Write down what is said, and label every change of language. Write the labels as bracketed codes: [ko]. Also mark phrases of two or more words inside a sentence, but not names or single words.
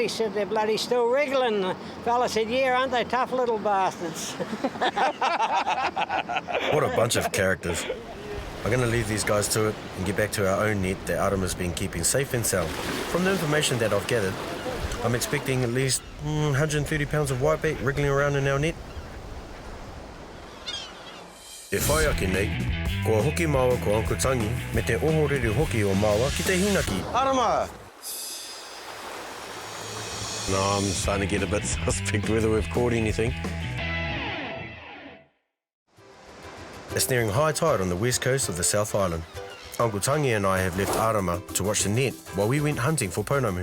[en] He said, "They're bloody still wriggling." And the fella said, "Yeah, aren't they tough little bastards?" What a bunch of characters. I'm going to leave these guys to it and get back to our own net that Arama's been keeping safe and sound. From the information that I've gathered, I'm expecting at least 130 pounds of whitebait wriggling around in our net. [mi] E whai ake nei, kua hoki maua ko Uncle Tangi me te ohorere hoki o maua ki te hinaki. [en] Arama! No, I'm starting to get a bit suspect whether we've caught anything. It's nearing high tide on the west coast of the South Island. Uncle Tangi and I have left Arama to watch the net while we went hunting for pounamu.